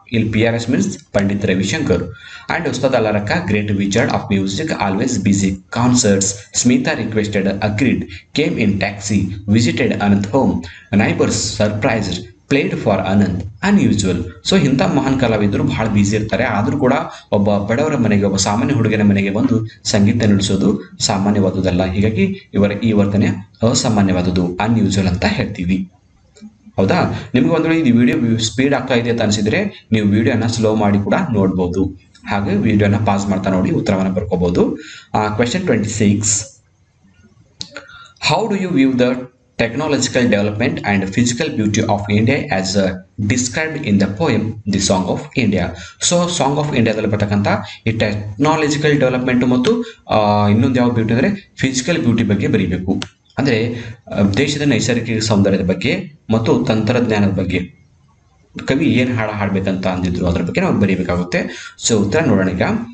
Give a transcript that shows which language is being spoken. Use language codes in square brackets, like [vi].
[en] PRS means Pandit Ravi Shankar and Ustad Allah Rakha, great wizard of music, always busy. Concerts, Smita requested, agreed, came in taxi, visited Anand home, neighbors surprised, played for Anand, unusual. [kn] So ಇಂಥ ಮಹಾನ್ ಕಲಾವಿದರು ಬಹಳ busy ಇರ್ತಾರೆ. ಆದರೂ ಕೂಡ ಒಬ್ಬ ಬಡವರ ಮನೆಗೆ, ಒಬ್ಬ ಸಾಮಾನ್ಯ ಹುಡುಗನ ಮನೆಗೆ ಬಂದು ಸಂಗೀತ ನುಡಿಸೋದು ಸಾಮಾನ್ಯವಾದುದಲ್ಲ. ಹೀಗಾಗಿ ಇವರ ಈ ವರ್ತನೆ ಅಸಾಮಾನ್ಯವಾದುದು, ಅನ್ಯೂಜುವಲ್ ಅಂತ ಹೇಳ್ತೀವಿ. ಹೌದಾ? ನಿಮ್ಗೆ ಒಂದು ವೇಳೆ ಈ ವಿಡಿಯೋ ಸ್ಪೀಡ್ ಆಗ್ತಾ ಇದೆ ಅಂತ ಅನಿಸಿದ್ರೆ ನೀವು ವಿಡಿಯೋನ ಸ್ಲೋ ಮಾಡಿ ಕೂಡ ನೋಡ್ಬೋದು. ಹಾಗೆ ವಿಡಿಯೋನ ಪಾಸ್ ಮಾಡ್ತಾ ನೋಡಿ ಉತ್ತರವನ್ನು ಬರ್ಕೋಬಹುದು. [en] Question 26. How do you view the technological development and physical beauty of India as described in the poem The Song of India? [kn] So Song of India ದಲ್ಲಿ ಬರ್ತಕ್ಕಂಥ ಈ ಟೆಕ್ನಾಲಜಿಕಲ್ ಡೆವಲಪ್ಮೆಂಟ್ ಮತ್ತು ಇನ್ನೊಂದು ಯಾವ ಬ್ಯೂಟಿ ಅಂದರೆ ಫಿಸಿಕಲ್ ಬ್ಯೂಟಿ ಬಗ್ಗೆ ಬರೀಬೇಕು. ಅಂದ್ರೆ ದೇಶದ ನೈಸರ್ಗಿಕ ಸೌಂದರ್ಯದ ಬಗ್ಗೆ ಮತ್ತು ತಂತ್ರಜ್ಞಾನದ ಬಗ್ಗೆ ಕವಿ ಏನು ಹಾಡಬೇಕಂತ ಅಂದಿದ್ರು ಅದ್ರ ಬಗ್ಗೆ ನಾವು ಬರೀಬೇಕಾಗುತ್ತೆ. ಸೊ ಉತ್ತರ ನೋಡೋಣ ಈಗ.